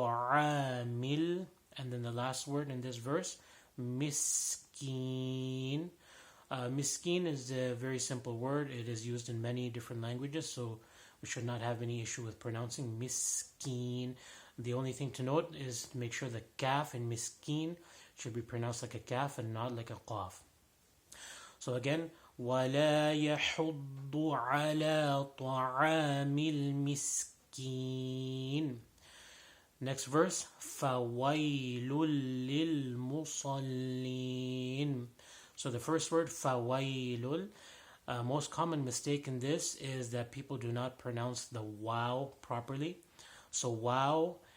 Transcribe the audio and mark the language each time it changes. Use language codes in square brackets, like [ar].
[en] Ta'amil, and then the last word in this verse, miskeen. Miskeen is a very simple word. It is used in many different languages, so we should not have any issue with pronouncing miskeen. The only thing to note is make sure the kaf in miskeen should be pronounced like a kaf and not like a qaf. [ar] So again, وَلَا يَحُضُّ عَلَى طَعَامِ الْمِسْكِينِ. [en] Next verse, [ar] فَوَيْلٌ لِلْمُصَلِّينَ. [en] So the first word, فَوَيْلٌ. Most common mistake in this is that people do not pronounce the wow properly. So wow